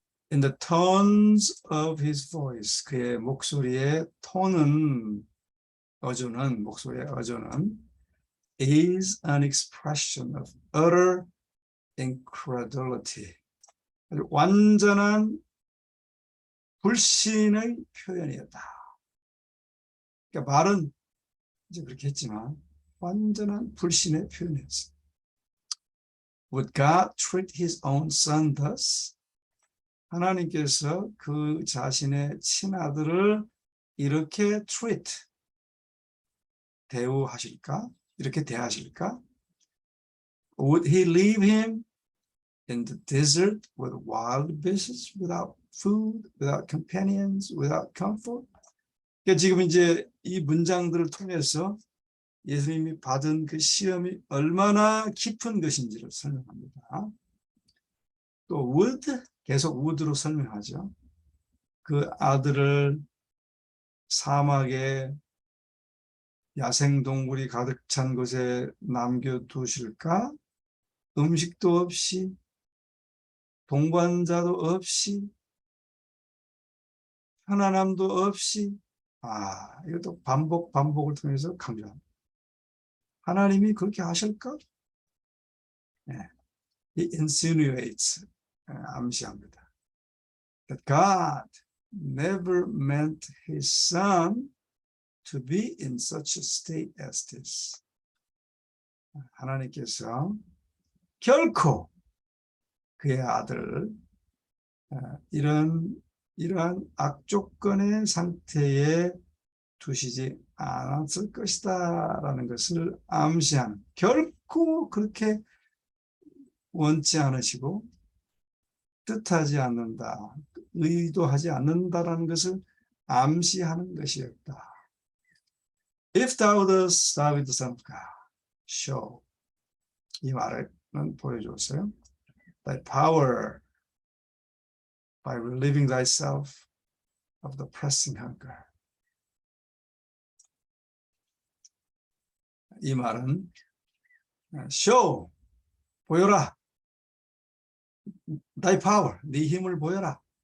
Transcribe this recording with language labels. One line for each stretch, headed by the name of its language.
English: In the tones of his voice,
Korean: 그의 목소리의 톤은, 목소리의 어조는
English: is an expression of utter incredulity.
Korean: 완전한 불신의 표현이었다. 그러니까 말은 이제 그렇게 했지만 완전한 불신의 표현이었어요.
English: Would God treat his own son thus?
Korean: 하나님께서 그 자신의 친아들을 이렇게 treat, 대우하실까? 이렇게 대하실까?
English: Would he leave him in the desert with wild beasts, without food, without companions, without comfort?
Korean: 그러니까 지금 이제 이 문장들을 통해서 예수님이 받은 그 시험이 얼마나 깊은 것인지를 설명합니다. 또 would, 계속 would로 설명하죠. 그 아들을 사막에 야생동물이 가득 찬 곳에 남겨두실까? 음식도 없이, 동반자도 없이, 편안함도 없이, 이것도 반복을 통해서 강조합니다. 하나님이 그렇게 하실까? 네.
English: He insinuates, 암시합니다. That God never meant his son to be in such a state as this.
Korean: 하나님께서 결코 그의 아들을 이러한 악조건의 상태에 두시지 않았을 것이다라는 것을 암시하는, 결코 그렇게 원치 않으시고 뜻하지 않는다, 의도하지 않는다라는 것을 암시하는 것이었다.
English: If thou dost, thou art the Son of God, show.
Korean: 이 말은 보여줬어요.
English: Thy power by relieving thyself of the pressing hunger.
Korean: 이 말은 show, 보여라.
English: Thy power,
Korean: 네 힘을 보여라.